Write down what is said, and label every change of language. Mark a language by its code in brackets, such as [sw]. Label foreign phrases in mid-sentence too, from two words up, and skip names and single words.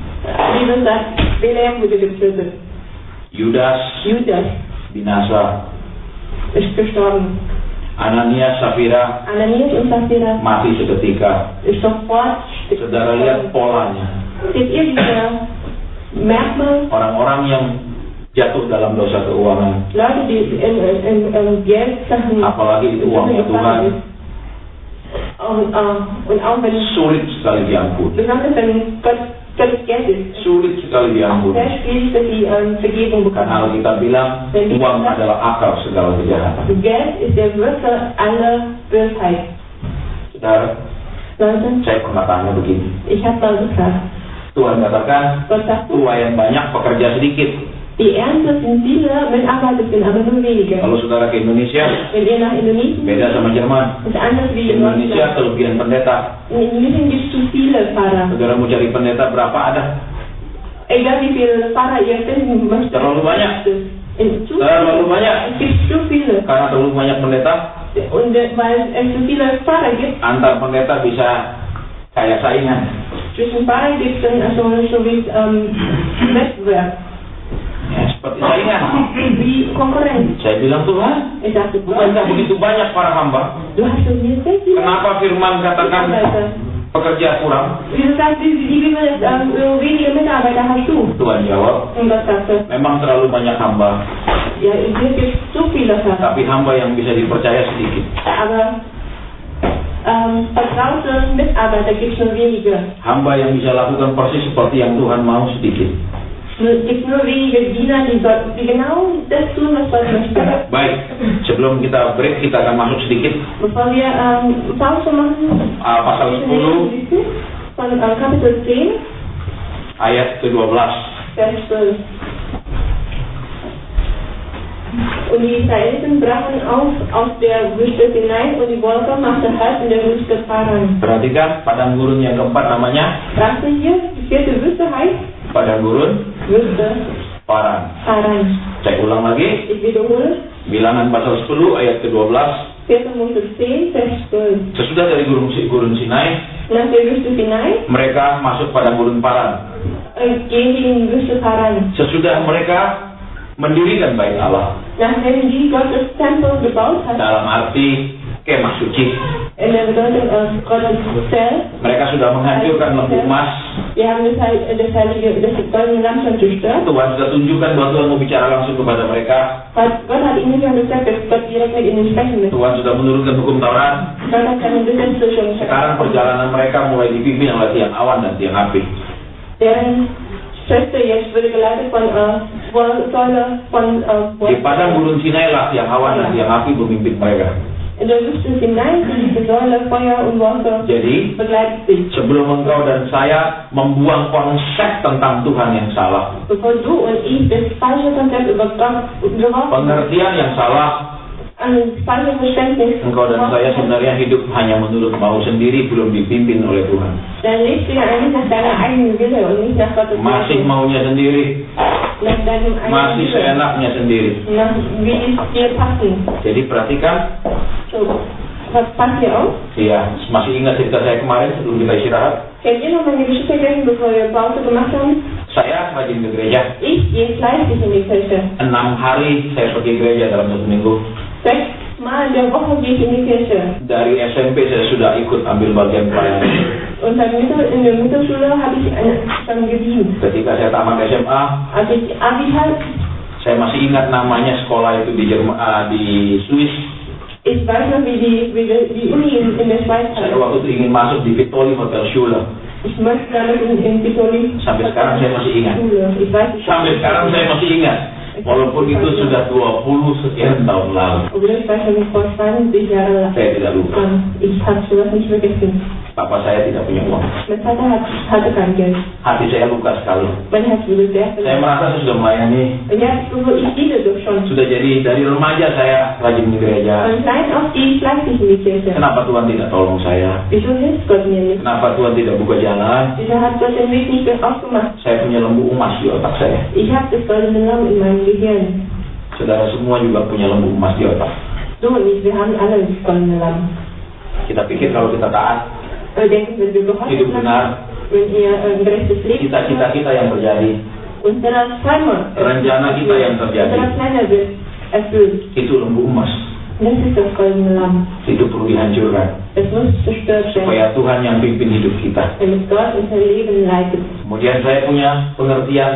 [id] Yudas binasa. Ananias Safira mati seketika. Saudara lihat polanya. Orang-orang yang jatuh dalam dosa keuangan. [de] Leute, die in Geldsachen [id] Apalagi itu uangnya Tuhan. [de] Und auch wenn [id] Sulit sekali diampuni. [de] besonders wenn Gottes Geld ist. [id] Sulit sekali diampuni. [de] Sehr schwierig, dass sie Vergebung bekommen. [id] Karena Alkitab bilang uang adalah akar segala kejahatan. [de] Geld ist der Wurzel aller Bösheit. [id] Saudara, [de] Leute, [id] saya pernah tanya begini. [de] ich habe mal gefragt, [id] Tuhan katakan, [de] Gott sagt, [id] tuai yang banyak, pekerja sedikit. [de] die Ernte sind viele, Mitarbeiter sind aber nur wenige. [id] Kalau saudara ke Indonesia, [de] Wenn ihr nach Indonesien [id] beda sama Jerman. [de] ist anders [id] Di [de] wie in [id] Indonesia [de] Deutschland. [id] kelebihan pendeta. [de] In Indonesien gibt es zu viele Pfarrer. [id] Saudara mau cari pendeta berapa ada? [de] Egal wie viele Pfarrer ihr finden möchtet. [id] Terlalu banyak. Terlalu banyak. [de] Es gibt zu viele. [id] Karena terlalu banyak pendeta, [de] Und weil es zu viele Pfarrer gibt, [id] antar pendeta bisa kayak saingan. [de] zwischen Pfarrer gibt es dann so wie Wettbewerb, [id] Ya, seperti saingan. [de] wie Konkurrenz. [id] Saya bilang Tuhan, [de] Ich sagte, [id] bukankah begitu banyak para hamba? [de] du hast so mir sehr viele [id] Kenapa firman katakan [de] Mitarbeiter. [id] pekerja kurang? [de] Wieso sagst du, wie viele wenige Mitarbeiter hast du? [id] Tuhan jawab, [de] Und Gott sagte, [id] memang terlalu banyak hamba, [de] ja, in dir gibt es so viele Pfarrer. [id] tapi hamba yang bisa dipercaya sedikit. [de] Aber vertraute Mitarbeiter gibt es nur wenige. [id] Hamba yang bisa lakukan persis seperti yang Tuhan mau sedikit. [de] Es gibt nur wenige Diener, die genau das tun, was Gott möchte. [id] Baik, sebelum kita break, kita akan masuk sedikit [de] Bevor wir Pause machen, [id] pasal 10 [de] von Kapitel 10, [id] ayat ke-12. [de] Vers 12. Und die Israeliten brachen aus der Wüste hinein und die Wolke machte Halt in der Wüste Paran. [id] Perhatikan, padang gurun yang keempat namanya [de] Was ist hier? Die vierte Wüste heißt [id] padang gurun [de] Wüste [id] Paran. [de] Paran. [id] Saya ulang lagi, [de] Ich wiederhole, [id] bilangan pasal 10 ayat ke-12. [de] 4. Mose 10, Vers 12. [id] Sesudah dari gurun Sinai, [de] Nach der Wüste Sinai [id] mereka masuk padang gurun Paran. [de] gehen die in die Wüste Paran. [id] Sesudah mereka mendirikan bait Allah, [de] Nachdem die Gottes Tempel gebaut hat, [id] dalam arti kemah suci, [de] in der Bedeutung Gottes Zelt, [id] mereka sudah menghancurkan lembu emas. [de] wir haben das goldene Lamm schon zerstört. [id] Tuhan sudah tunjukkan bahwa Tuhan mau bicara langsung kepada mereka. [de] Gott hat ihnen schon gesagt, dass Gott direkt mit ihnen sprechen möchte. [id] Tuhan sudah menurunkan hukum Taurat. [de] Gott hat seine Gesetze schon [id] Sekarang perjalanan mereka mulai dipimpin oleh tiang awan dan tiang api. [de] Deren Schritte jetzt wurde geleitet von Säule von [id] Di padang gurun Sinai lah tiang awan dan tiang api memimpin mereka. [de] in der Wüste hinein, diese Säule, Feuer und Wolke [id] Jadi [de] begleitet sich. [id] sebelum engkau dan saya membuang konsep tentang Tuhan yang salah, [de] Bevor du und ich das falsche Konzept über Gott geworfen, [id] pengertian yang salah, [de] ein falsches Verständnis, [id] engkau dan saya sebenarnya hidup hanya menurut mau sendiri, belum dipimpin oleh Tuhan. [de] dann lebst du ja eigentlich nach deiner eigenen Wille und nicht nach Gottes [id] Masih [de] Wille. [id] maunya sendiri, [de] Nach deinem eigenen [id] masih [de] Wille. [id] seenaknya sendiri. [de] Nach wie es dir passen. [id] Jadi perhatikan, [de] So, was passt hier auf? [id] ya masih ingat cerita saya kemarin sebelum kita istirahat. [de] Kennt ihr noch meine Geschichte gleich, bevor wir Pause gemacht haben? [id] Saya rajin ke gereja. [de] Ich gehe fleißig in die Kirche. [id] 6 hari saya pergi gereja dalam 1 minggu. [de] 6 Mal in der Woche gehe ich in die Kirche. [id] Dari SMP saya sudah ikut ambil bagian pelayanan. [de] Und in der Mittelschule habe ich schon gedient. [id] Ketika saya tamat SMA, [de] Als ich Abi hatte, [id] saya masih ingat namanya sekolah itu di di Swiss. [de] ich weiß noch, wie die Uni in der Schweiz [id] Saya [de] heißt. [id] waktu itu ingin masuk di Vitoli Hotel Schule. [de] Ich möchte damit in Vitoli. [id] Sampai sekarang saya masih ingat. [de] Schule. Ich weiß nicht. [id] Sampai sekarang saya masih ingat. Walaupun itu sudah 20 sekian tahun lalu. [de] Obwohl ich weiß schon vor 20 Jahren lang. [id] Saya tidak lupa. [de] Ich habe sowas nicht vergessen. [id] Papa saya tidak punya uang. [de] Mein Vater hatte kein Geld. [id] Hati saya luka sekali. [de] Mein Herz wurde sehr [id] Saya [de] verletzt. [id] merasa saya sudah melayani. [de] Ja, ich diene doch schon. [id] Sudah jadi dari remaja saya rajin di gereja. [de] Von klein auf gehe ich fleißig in die Kirche. [id] Kenapa Tuhan tidak tolong saya? [de] Wieso hilft Gott mir nicht? [id] Kenapa Tuhan tidak buka jalan? [de] Wieso hat Gott den Weg nicht mehr aufgemacht? [id] Saya punya lembu emas di otak saya. [de] Ich habe das goldene Lamm in meinem Gehirn. [id] Saudara semua juga punya lembu emas di otak. [de] Du und ich, wir haben alle das goldene Lamm. [id] Kita pikir kalau kita taat, [de] Wir denken, wenn wir gehorsam [id] hidup [de] sind, [id] benar, [de] wenn ihr gerechtes Leben [id] cita-cita kita yang terjadi, [de] unserer Träume, [id] rencana kita yang terjadi, [de] unserer Pläne wird erfüllt. [id] itu lembu emas. [de] Das ist das goldene Lamm. [id] Itu perlu dihancurkan. [de] Es muss zerstört werden. [id] Supaya Tuhan yang pimpin hidup kita. [de] Damit Gott unser Leben leitet. [id] Kemudian saya punya pengertian.